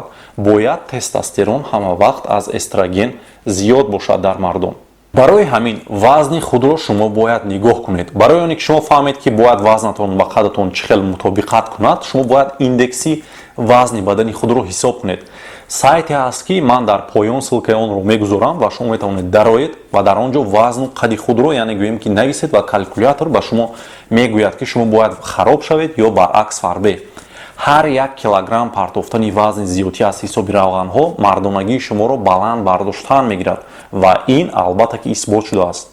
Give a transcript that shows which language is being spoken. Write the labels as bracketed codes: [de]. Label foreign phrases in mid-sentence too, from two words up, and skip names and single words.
[fa] باید تستوسترون همه وقت از استروژن زیاد باشد در مردم. برای همین وزن خود را شما باید نگاه کنید. برای اینکه شما فهمید که باید وزنتون با قدتون چه خیلی مطابقت کند، شما باید ایندکسی وزن بدنی خود را حساب کنید. [tg] сайте ҳаст ки ман дар поён ссилкаи онро мегузорам ва шумо метавонед дароед ва дар он ҷо вазну қади худро яъне гӯем ки нависед ва калькулятор ба шумо мегӯяд ки шумо бояд хароб шавед ё баръакс фарбе. ҳар 1 килограмм партофтани вазни зиёдӣ аз ҳисоби равғанҳо мардонагии шуморо баланд бардоштан мегирад ва ин албатта ки исбот шудааст.